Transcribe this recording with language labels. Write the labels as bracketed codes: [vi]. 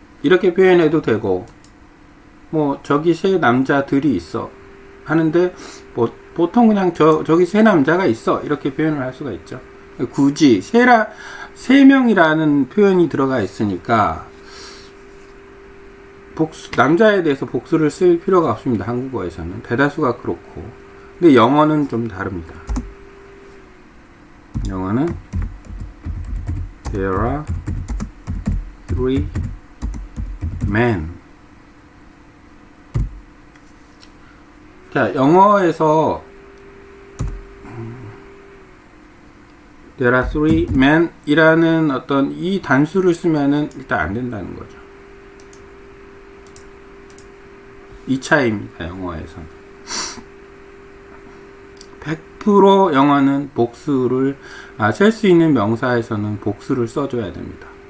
[ko] 이렇게 표현해도 되고, 뭐 저기 세 남자들이 있어 하는데, 뭐 보통 그냥 저기 세 남자가 있어 이렇게 표현을 할 수가 있죠. 굳이 세 명이라는 표현이 들어가 있으니까 남자에 대해서 복수를 쓸 필요가 없습니다. 한국어에서는 대다수가 그렇고. 근데 영어는 좀 다릅니다. 영어는 [en] There are three men. [ko] 자, 영어에서 [en] There are three men [ko] 이라는 어떤 이 단수를 쓰면은 일단 안 된다는 거죠. 이 차이입니다. 영어에서는 100% 영어는 복수를 쓸 수 있는 명사에서는 복수를 써줘야 됩니다.